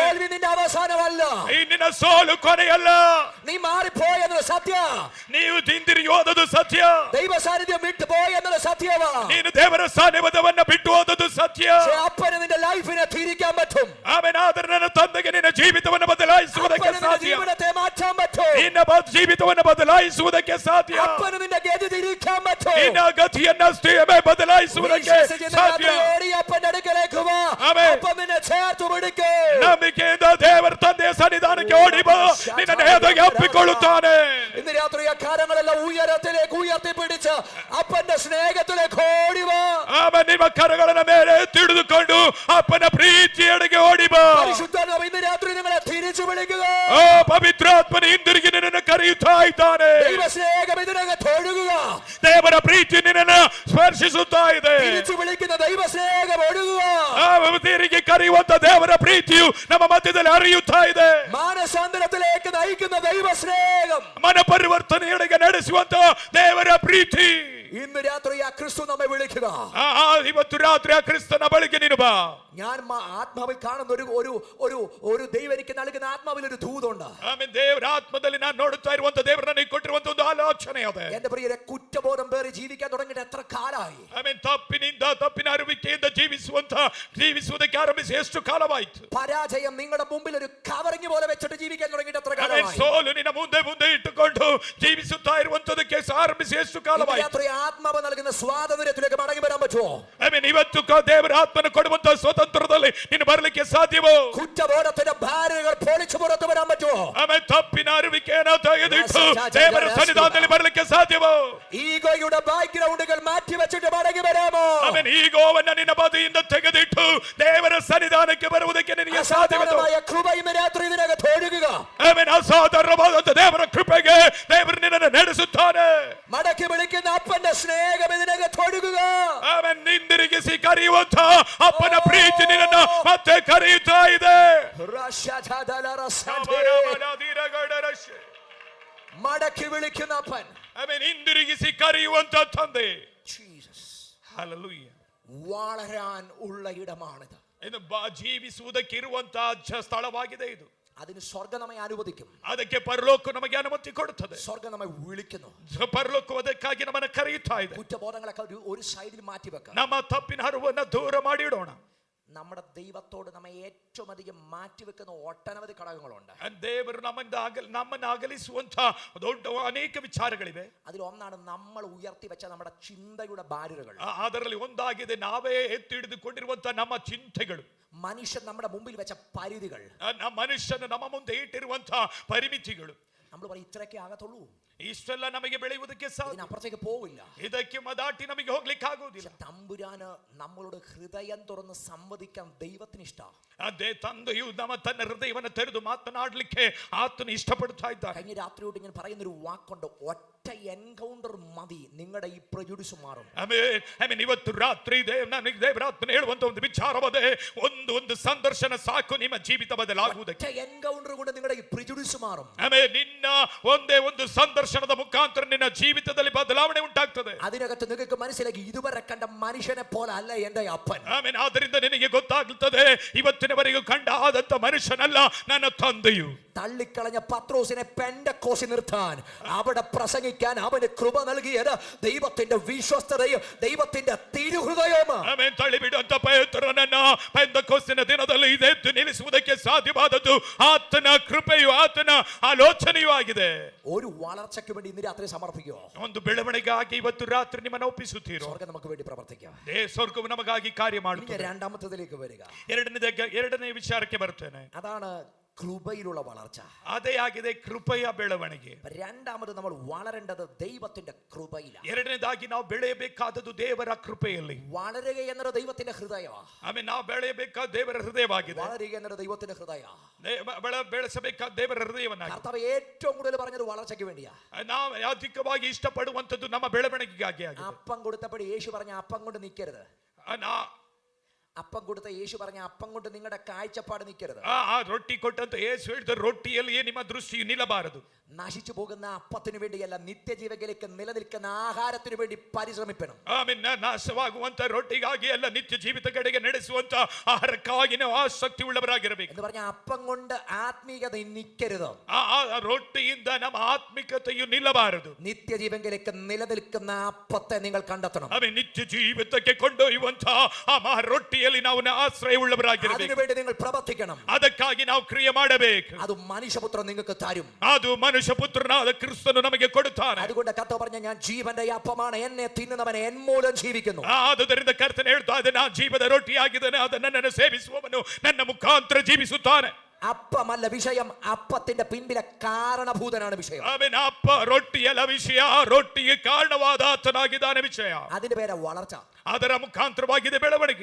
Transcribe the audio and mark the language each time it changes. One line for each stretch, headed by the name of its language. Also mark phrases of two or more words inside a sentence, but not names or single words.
Malayalam: തോൽവി നിന്റെ അവസാനമല്ല,
Kannada: ನಿನ್ನ ಸೋಲು ಕೊನೆಯಲ್ಲ.
Malayalam: നീ മാറിപ്പോയെന്നത് സത്യ,
Kannada: ನೀವು ಹಿಂದಿರುಗಿ ಹೋದದು ಸತ್ಯ.
Malayalam: ദൈവ സാന്നിധ്യം വിട്ടു പോയെന്നത് സത്യവാ.
Kannada: ನೀನು ದೇವರ ಸಾನ್ನಿಧ್ಯವನ್ನ ಬಿಟ್ಟು ಹೋದದು ಸತ್ಯ.
Malayalam: അപ്പന് നിന്റെ ലൈഫിനെ തിരിക്കാൻ പറ്റും.
Kannada: ಆದ್ರೆ ನನ್ನ ತಂದೆಗೆ ನಿನ್ನ ಜೀವಿತವನ್ನು ಬದಲಾಯಿಸುವುದಕ್ಕೆ ಸಾಧ್ಯ.
Malayalam: ജീവിതത്തെ മാറ്റാൻ പറ്റും.
Kannada: ನಿನ್ನ ಜೀವಿತವನ್ನು ಬದಲಾಯಿಸುವುದಕ್ಕೆ ಸಾಧ್ಯ.
Malayalam: അപ്പന് നിന്റെ ഗതി തിരിക്കാൻ പറ്റും.
Kannada: ನಿನ್ನ ಗತಿಯನ್ನ ಬದಲಾಯಿಸುವುದಕ್ಕೆ ಸಾಧ್ಯ.
Malayalam: അപ്പന്റെ അടുക്കലേക്ക് വാ. അപ്പൻ നിന്നെ ചേർത്ത് പിടിക്കും.
Kannada: ನಂಬಿಕೆಯಿಂದ ದೇವರ ತಂದೆಯ ಸನ್ನಿಧಾನಕ್ಕೆ ಓಡಿ ಬಾ. ನಿನ್ನನ್ನು ಎದೆಗೆ ಅಪ್ಪಿಕೊಳ್ಳುತ್ತಾನೆ.
Malayalam: ഇന്ന് രാത്രി ആ കരങ്ങളെല്ലാം ഉയരത്തിലേക്ക് ഉയർത്തിപ്പിടിച്ച് അപ്പന്റെ സ്നേഹത്തിലേക്ക് ഓടി വാ.
Kannada: ನಿಮ್ಮ ಕರಗಳನ್ನು ಮೇಲೆ ತಿಳಿದುಕೊಂಡು ಅಪ್ಪನ ಪ್ರೀತಿಯೆಡೆಗೆ ಓಡಿ ಬಾ.
Malayalam: പരിശുദ്ധാത്മാവ് ഇന്ന് രാത്രി നിങ്ങളെ തിരിച്ചു വിളിക്കുക.
Kannada: ಪವಿತ್ರಾತ್ಮನ ಹಿಂದಿರುಗಿ ನಿನ್ನನ್ನು ಕರೆಯುತ್ತಾ ಇದ್ದಾನೆ.
Malayalam: ദൈവ സ്നേഹം ഇതിനകത്ത് ഒഴുകുക.
Kannada: ದೇವರ ಪ್ರೀತಿ ನಿನ್ನನ್ನು ಸ್ಪರ್ಶಿಸುತ್ತಾ ಇದೆ.
Malayalam: തിരിച്ചു വിളിക്കുന്ന ദൈവ സ്നേഹം ഒഴുകുക.
Kannada: ತಿರುಗಿ ಕರೆಯುವಂತ ದೇವರ ಪ್ರೀತಿಯು ನಮ್ಮ ಮಧ್ಯದಲ್ಲಿ ಹರಿಯುತ್ತಾ ಇದೆ.
Malayalam: മാനസാന്തരത്തിലേക്ക് നയിക്കുന്ന ദൈവ സ്നേഹം,
Kannada: ಮನ ಪರಿವರ್ತನೆಯೆಡೆಗೆ ನಡೆಸುವಂತ ದೇವರ ಪ್ರೀತಿ.
Malayalam: ഇന്ന് രാത്രി ആ ക്രിസ്തു നമ്മെ വിളിക്കുക.
Kannada: ಇವತ್ತು ರಾತ್ರಿ ಆ ಕ್ರಿಸ್ತನ ಬಳಿಗೆ ನೀನು ಬಾ.
Malayalam: ഞാൻ ആത്മാവിൽ കാണുന്ന ഒരു ദൈവം എനിക്ക് നൽകുന്ന ആത്മാവിൽ ഒരു ദൂതുണ്ട്.
Kannada: ದೇವರ ಆತ್ಮದಲ್ಲಿ ನಾನು ನೋಡುತ್ತಾ ಇರುವಂತ ದೇವರ ನನಗೆ ಕೊಟ್ಟಿರುವಂತ ಒಂದು ಆಲೋಚನೆ ಇದೆ.
Malayalam: എന്റെ പ്രിയരെ, കുറ്റബോധം പേറി ജീവിക്കാൻ തുടങ്ങിയിട്ട് എത്ര കാലമായി?
Kannada: ತಪ್ಪಿನ ಅರಿವಿಕೆಯಿಂದ ಜೀವಿಸುವುದಕ್ಕೆ ಆರಂಭಿಸಿ ಎಷ್ಟು ಕಾಲವಾಯಿತು?
Malayalam: പരാജയം നിങ്ങളുടെ മുമ്പിൽ ഒരു കവറിങ് പോലെ വെച്ചിട്ട് ജീവിക്കാൻ തുടങ്ങിയിട്ട് എത്ര കാലമായി?
Kannada: ಸೋಲು ನಿನ್ನ ಮುಂದೆ ಇಟ್ಟುಕೊಂಡು ಜೀವಿಸುತ್ತಾ ಇರುವಂತದಕ್ಕೆ ಆರಂಭಿಸಿ ಎಷ್ಟು ಕಾಲವಾಯಿತು?
Malayalam: ആത്മാവ് നൽകുന്ന സ്വാതന്ത്ര്യത്തിലേക്ക് മടങ്ങി വരാൻ പറ്റുമോ?
Kannada: ಇವತ್ತು ದೇವರ ಆತ್ಮನ ಕೊಡುವಂತ ಸ್ವತಂತ್ರ ಅಂತರದಲ್ಲಿ ನೀನು ಬರಲಿಕ್ಕೆ ಸಾಧ್ಯವೋ?
Malayalam: കുറ്റബോധത്തിന്റെ ഭാരങ്ങൾ പൊളിച്ചു പുറത്തു വരാൻ പറ്റുമോ?
Kannada: ಆಮೇಲೆ ತಪ್ಪಿನ ಅರಿವಿಕೆಯನ್ನು ತೆಗೆದಿಟ್ಟು ದೇವರ ಸನ್ನಿಧಾನದಲ್ಲಿ ಬರಲಿಕ್ಕೆ ಸಾಧ್ಯವೋ?
Malayalam: ഈഗോയുടെ ബാക്ക്ഗ്രൗണ്ടുകൾ മാറ്റി വെച്ചിട്ട് മടങ്ങി വരാമോ?
Kannada: ಆಮೇಲೆ ಈಗೋವನ್ನ ನಿನ್ನ ಬದಿಯಿಂದ ತೆಗೆದಿಟ್ಟು ದೇವರ ಸನ್ನಿಧಾನಕ್ಕೆ ಬರುವುದಕ್ಕೆ ನಿನಗೆ ಸಾಧ್ಯವೋ?
Malayalam: കൃപ ഇന്ന് രാത്രി ഇതിനകത്ത് ഒഴുകുക.
Kannada: ಆಮೇಲೆ ಅಸಾಧಾರಣವಾದಂತ ದೇವರ ಕೃಪೆಗೆ ದೇವರು ನಿನ್ನನ್ನು ನಡೆಸುತ್ತಾನೆ.
Malayalam: മടക്കി വിളിക്കുന്ന അപ്പന്റെ സ്നേഹം ഇതിനകത്ത് ഒഴുകുക.
Kannada: ಆಮೇಲೆ ಹಿಂದಿರುಗಿಸಿ ಕರೆಯುವಂತ ಅಪ್ಪನ ಪ್ರೀತಿ ನಿನ್ನನ್ನು ಮತ್ತೆ ಕರೆಯುತ್ತಾ ಇದೆ.
Malayalam: മടക്കി വിളിക്കുന്ന അപ്പൻ,
Kannada: ಆಮೇಲೆ ಹಿಂದಿರುಗಿಸಿ ಕರೆಯುವಂತ ತಂದೆ. ಹಲ್ಲೆಲೂಯಾ.
Malayalam: വളരാൻ ഉള്ള ഇടമാണിത്.
Kannada: ಇದು ಜೀವಿಸುವುದಕ್ಕೆ ಇರುವಂತಹ ಸ್ಥಳವಾಗಿದೆ ಇದು.
Malayalam: അതിന് സ്വർഗ്ഗം നമ്മെ അനുവദിക്കും.
Kannada: ಅದಕ್ಕೆ ಪರಲೋಕ ನಮಗೆ ಅನುಮತಿ ಕೊಡುತ್ತದೆ.
Malayalam: സ്വർഗ്ഗം നമ്മെ വിളിക്കുന്നു.
Kannada: ಪರಲೋಕ ಅದಕ್ಕಾಗಿ ನಮ್ಮನ್ನು ಕರೆಯುತ್ತಾ ಇದೆ.
Malayalam: കുറ്റബോധങ്ങളൊക്കെ ഒരു സൈഡിൽ മാറ്റി വെക്കാം.
Kannada: ನಮ್ಮ ತಪ್ಪಿನ ಹರಿವನ್ನು ದೂರ ಮಾಡಿಡೋಣ.
Malayalam: നമ്മുടെ ദൈവത്തോട് നമ്മെ ഏറ്റവും അധികം മാറ്റിവെക്കുന്ന ഒട്ടനവധി ഘടകങ്ങളുണ്ട്.
Kannada: ದೇವರು ನಮ್ಮನ್ನು ಅಗಲಿಸುವಂತ ದೊಡ್ಡ ಅನೇಕ ವಿಚಾರಗಳಿವೆ.
Malayalam: അതിൽ ഒന്നാണ് നമ്മൾ ഉയർത്തി വെച്ച നമ്മുടെ ചിന്തയുടെ ബാരിയറുകൾ.
Kannada: ಅದರಲ್ಲಿ ಒಂದಾಗಿದೆ ನಾವೇ ಎತ್ತಿಡಿದುಕೊಂಡಿರುವಂತ ನಮ್ಮ ಚಿಂತೆಗಳು.
Malayalam: മനുഷ്യൻ നമ്മുടെ മുമ്പിൽ വെച്ച പരിധികൾ.
Kannada: ಮನುಷ್ಯನ ನಮ್ಮ ಮುಂದೆ ಇಟ್ಟಿರುವಂತ ಪರಿಮಿತಿಗಳು.
Malayalam: നമ്മൾ പറയും ഇത്രയൊക്കെ ಆಗത്തുള്ളൂ,
Kannada: ಇಷ್ಟೆಲ್ಲ ನಮಗೆ ಬೆಳೆಯುವುದಕ್ಕೆ ಸಾಧ್ಯ,
Malayalam: അപ്പുറത്തേക്ക് പോവില്ല,
Kannada: ಇದಕ್ಕೆ ದಾಟಿ ನಮಗೆ ಹೋಗ್ಲಿಕ್ಕೆ ಆಗುವುದಿಲ್ಲ.
Malayalam: തമ്പുരാന് നമ്മളോട് ഹൃദയം തുറന്ന് സംവദിക്കാൻ ദൈവത്തിന് ഇഷ്ടം.
Kannada: ಅದೇ ತಂದೆಯು ತನ್ನ ಹೃದಯವನ್ನು ತೆರೆದು ಮಾತನಾಡಲಿಕ್ಕೆ ಆತನು ಇಷ್ಟಪಡ್ತಾ ಇದ್ದಾನೆ.
Malayalam: കഴിഞ്ഞ രാത്രിയോട് ഞാൻ പറയുന്ന ഒരു വാക്കുണ്ട്, ഒറ്റ എൻകൗണ്ടർ മതി നിങ്ങളുടെ ഈ പ്രജുഡിസ് മാറും.
Kannada: ಆಮೇಲೆ ಇವತ್ತು ರಾತ್ರಿ ನನಗೆ ದೇವರಾತ್ಮನ ಹೇಳುವಂತ ಒಂದು ವಿಚಾರವದೆ, ಒಂದು ಸಂದರ್ಶನ ಸಾಕು ನಿಮ್ಮ ಜೀವಿತ ಬದಲಾಗುವುದಕ್ಕೆ.
Malayalam: ഒറ്റ എൻകൗണ്ടർ കൊണ്ട് നിങ്ങളുടെ ഈ പ്രജുഡിസ് മാറും.
Kannada: ಆಮೇಲೆ ನಿನ್ನ ಒಂದೇ ಒಂದು ಸಂದರ್ಶನದ ಮುಖಾಂತರ ನಿನ್ನ ಜೀವಿತದಲ್ಲಿ ಬದಲಾವಣೆ ಉಂಟಾಗ್ತದೆ.
Malayalam: അതിനകത്ത് നിങ്ങൾക്ക് മനസ്സിലാക്കി ഇതുവരെ കണ്ട മനുഷ്യനെ പോലെ ಅಲ್ಲ എന്റെ അപ്പൻ.
Kannada: ಆಮೇಲೆ ಆದ್ದರಿಂದ ನಿನಗೆ ಗೊತ್ತಾಗುತ್ತದೆ, ಇವತ್ತಿನವರೆಗೂ ಕಂಡ ಆದಂತ ಮನುಷ್ಯನಲ್ಲ ನನ್ನ ತಂದೆಯು.
Malayalam: തള്ളിക്കളഞ്ഞ പത്രോസിനെ പെന്തക്കോസ്തി നിർത്താൻ, അവിടെ പ്രസംഗിക്കാൻ അവന് കൃപ നൽകിയത് ദൈവത്തിന്റെ വിശ്വസ്തതയും ദൈവത്തിന്റെ തിരുഹൃദയവും.
Kannada: ಆಮೇಲೆ ತಳ್ಳಿಬಿಡುವಂತ ಪೇತ್ರನನ್ನ ಪೆಂತೆಕೋಸ್ತಿನ ದಿನದಲ್ಲಿ ಎದ್ದು ನಿಲ್ಲಿಸುವುದಕ್ಕೆ ಸಾಧ್ಯವಾದದ್ದು ಆತನ ಕೃಪೆಯು ಆತನ ಆಲೋಚನೆಯೂ ಆಗಿದೆ.
Malayalam: ഒരു വളർച്ചയ്ക്ക് വേണ്ടി ഇന്ന് രാത്രി സമർപ്പിക്കുമോ?
Kannada: ಒಂದು ಬೆಳವಣಿಗೆಗಾಗಿ ಇವತ್ತು ರಾತ್ರಿ ನಿಮ್ಮನ್ನು ಒಪ್ಪಿಸುತ್ತೀರೋ?
Malayalam: സ്വർഗ്ഗം നമുക്ക് വേണ്ടി പ്രവർത്തിക്കാം.
Kannada: ಸ್ವರ್ಗವು ನಮಗಾಗಿ ಕಾರ್ಯ ಮಾಡುತ್ತದೆ.
Malayalam: രണ്ടാമത്തേതിലേക്ക് വരിക.
Kannada: ಎರಡನೇ ವಿಚಾರಕ್ಕೆ ಬರ್ತೇನೆ.
Malayalam: അതാണ് കൃപയിലുള്ള വളർച്ച.
Kannada: ಅದೇ ಆಗಿದೆ ಕೃಪೆಯ ಬೆಳವಣಿಗೆ.
Malayalam: രണ്ടാമത് നമ്മൾ വളരേണ്ടത് ദൈവത്തിന്റെ കൃപയിലാണ്.
Kannada: ಎರಡನೇದಾಗಿ ನಾವು ಬೆಳೆಯಬೇಕಾದದ್ದು ದೇವರ ಕೃಪೆಯಲ್ಲಿ.
Malayalam: വളരുക എന്നത് ദൈവത്തിന്റെ ഹൃദയമാണ്.
Kannada: ಆಮೇಲೆ ನಾವು ಬೆಳೆಯಬೇಕಾದ ದೇವರ ಹೃದಯವಾಗಿದೆ.
Malayalam: വളരുക എന്നത് ദൈവത്തിന്റെ ഹൃദയമാണ്.
Kannada: ಬೆಳೆಸಬೇಕಾದ ದೇವರ ಹೃದಯವನ್ನ
Malayalam: കർത്താവ് ഏറ്റവും കൂടുതൽ പറഞ്ഞത് വളർച്ചയ്ക്ക് വേണ്ടിയാ.
Kannada: ನಾವು ಅಧಿಕವಾಗಿ ಇಷ್ಟಪಡುವಂತದ್ದು ನಮ್ಮ ಬೆಳವಣಿಗೆಗಾಗಿ ಆಗಿದೆ.
Malayalam: അപ്പം കൊടുത്തപ്പോൾ യേശു പറഞ്ഞ അപ്പം കൊണ്ട് നിൽക്കരുത്. അപ്പം കൊടുത്ത യേശു പറഞ്ഞ അപ്പം കൊണ്ട് നിങ്ങളുടെ കാഴ്ചപ്പാട് നിൽക്കരുത്.
Kannada: ರೊಟ್ಟಿ ಕೊಟ್ಟಂತ ಯೇಸು ಹೇಳಿದ ರೊಟ್ಟಿಯಲ್ಲಿ ನಿಮ್ಮ ದೃಷ್ಟಿಯು ನಿಲ್ಲಬಾರದು.
Malayalam: നശിച്ചു പോകുന്ന അപ്പത്തിനു വേണ്ടിയല്ല, നിത്യജീവനിലേക്ക് നിലനിൽക്കുന്ന ആഹാരത്തിനു വേണ്ടി പരിശ്രമിക്കണം.
Kannada: ಆಮೇಲೆ ನಾಶವಾಗುವಂತ ರೊಟ್ಟಿಗಾಗಿ ಅಲ್ಲ, ನಿತ್ಯ ಜೀವಿತ ಕಡೆಗೆ ನಡೆಸುವಂತ ಆಹಾರಕ್ಕಾಗಿ ನಾವು ಆಸಕ್ತಿ ಉಳ್ಳವರಾಗಿರಬೇಕು.
Malayalam: എന്ന് പറഞ്ഞ അപ്പം കൊണ്ട് ആത്മീയത നിൽക്കരുത്.
Kannada: ರೊಟ್ಟಿಯಿಂದ ನಮ್ಮ ಆತ್ಮಿಕತೆಯು ನಿಲ್ಲಬಾರದು.
Malayalam: നിത്യജീവനിലേക്ക് നിലനിൽക്കുന്ന അപ്പത്തെ നിങ്ങൾ കണ്ടെത്തണം.
Kannada: ಆಮೇಲೆ ನಿತ್ಯ ಜೀವಿತಕ್ಕೆ ಕೊಂಡೊಯ್ಯುವಂತ ಆ ರೊಟ್ಟಿಯಲ್ಲಿ ನಾವು ಆಶ್ರಯ ಉಳ್ಳವರಾಗಿರಬೇಕು.
Malayalam: അതിനുവേണ്ടി നിങ്ങൾ പ്രവർത്തിക്കണം.
Kannada: ಅದಕ್ಕಾಗಿ ನಾವು ಕ್ರಿಯೆ ಮಾಡಬೇಕು.
Malayalam: ಅದು ಮನುಷ್ಯപുത്രൻ നിങ്ങൾക്ക് തരും.
Kannada: ಅದು ಮನುಷ್ಯಪುತ್ರನಾದ ಕ್ರಿಸ್ತನು ನಮಗೆ ಕೊಡುತ್ತಾನೆ.
Malayalam: അതുകൊണ്ട് കർത്താവ് പറഞ്ഞ ഞാൻ ജീവന്റെ അപ്പമാണ്, എന്നെ തിന്നുന്നവൻ എൻ മൂലം ജീവിക്കുന്നു.
Kannada: ಆದುದರಿಂದ ಕರ್ತನು ಹೇಳ್ತಾನೆ, ನಾನು ಜೀವದ ರೊಟ್ಟಿಯಾಗಿದ್ದೇನೆ, ಅದು ನನ್ನನ್ನು ಸೇವಿಸುವವನು ನನ್ನ ಮುಖಾಂತರ ಜೀವಿಸುತ್ತಾನೆ.
Malayalam: അപ്പമല്ല വിഷയം, അപ്പത്തിന്റെ പിൻപിലെ കാരണഭൂതനാണ് വിഷയം.
Kannada: ಅಪ್ಪ ರೊಟ್ಟಿಯಲ್ಲ ವಿಷಯ, ರೊಟ್ಟಿಗೆ ಕಾರಣವಾದ ಆತನಾಗಿದ್ದಾನೆ ವಿಷಯ.
Malayalam: അതിന്റെ പേരാ വളർച്ച.
Kannada: ಅದರ ಮುಖಾಂತರವಾಗಿದೆ ಬೆಳವಣಿಗೆ.